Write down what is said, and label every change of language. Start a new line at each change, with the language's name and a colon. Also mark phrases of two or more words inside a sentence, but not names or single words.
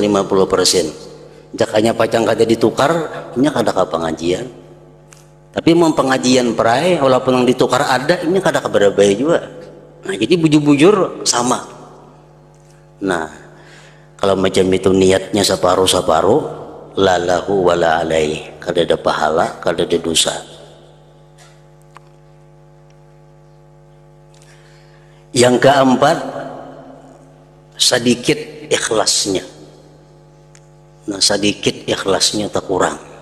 Banjar: Jakanya pacang kada ditukar, inya kada ke pengajian. Tapi mau pengajian perai, walaupun yang ditukar ada, inya kada ke berbagai juga. Nah jadi bujur-bujur sama. Nah kalau macam itu niatnya separuh-separuh,
Arabic: لا له ولا عليه,
Banjar: kada ada pahala, kada ada dosa.
Indonesian: Yang keempat, sedikit ikhlasnya.
Banjar: Nah sedikit ikhlasnya tak kurang.